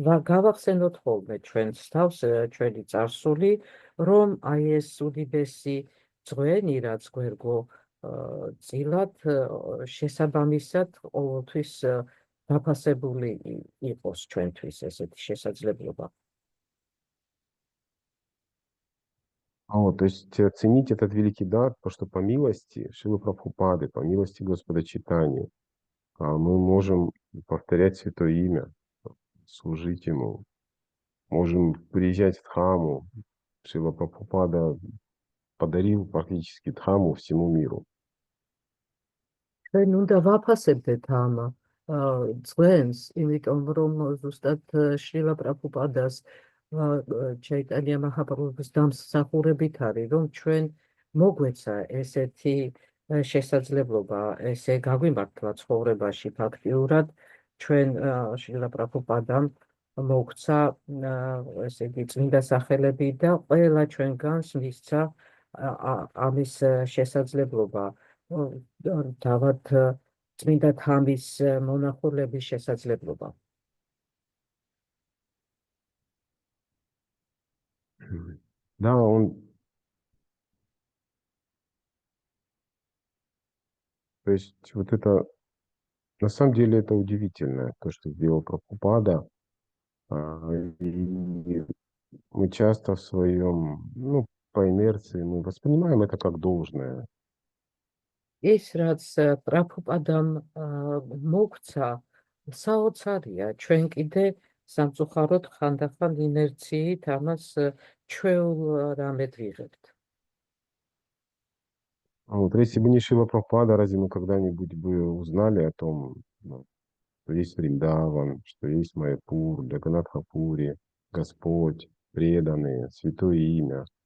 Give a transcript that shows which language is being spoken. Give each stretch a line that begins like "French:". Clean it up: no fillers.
Georgian: გავახსენოთ ხოლმე ჩვენს თავს, ჩვენი წარსული, რომ აი ეს უდიდესი ძღვენი, რაც გვერგო წილად შესაბამისად ყოველთვის დაფასებული იყოს ჩვენთვის ესეთი შესაძლებლობა.
Russian: Вот, то есть оценить этот великий дар, то, что по милости Шилы Прабхупады, по милости Господа Чайтаньи, мы можем повторять Святое Имя, служить Ему, можем приезжать в Дхаму. Шрила Прабхупада подарил практически Дхаму всему миру.
Georgian: ჩვენ უნდა ვაფასებდეთ ამ ძღვენს, იმიტომ რომ ზუსტად შრილა პრაბჰუპადას ჩაიტანია მაჰაპრაბჰუს დამსახურებით არის, რომ ჩვენ მოგვეცა ესეთი შესაძლებლობა, ესე გაგვიმართლა ცხოვრებაში ფაქტიურად, ჩვენ შრილა პრაბჰუპადამ მოგვცა ესე იგი წმინდა სახელები და ყველა ჩვენგანს მისცა ამის შესაძლებლობა თავად წმინდა თამის მონახულების შესაძლებლობა.
Russian: Да, то есть вот это, на самом деле это удивительно, то, что сделал Прабхупада. И мы часто в своем, ну, по инерции, мы воспринимаем это как должное.
Georgian: ის რაც პრაბჰუპადამ მოგვცა საოცარია, ჩვენ კიდე სამწუხაროდ ხანდახან ინერციით ამას ჩვეულ რამედ ვიღებთ.
Russian: Вот если бы не Шрила Прабхупада, разве мы когда-нибудь бы узнали о том, ну, что есть Вриндаван, что есть Майяпур, Джаганатхапури, Господь, преданные, святое имя.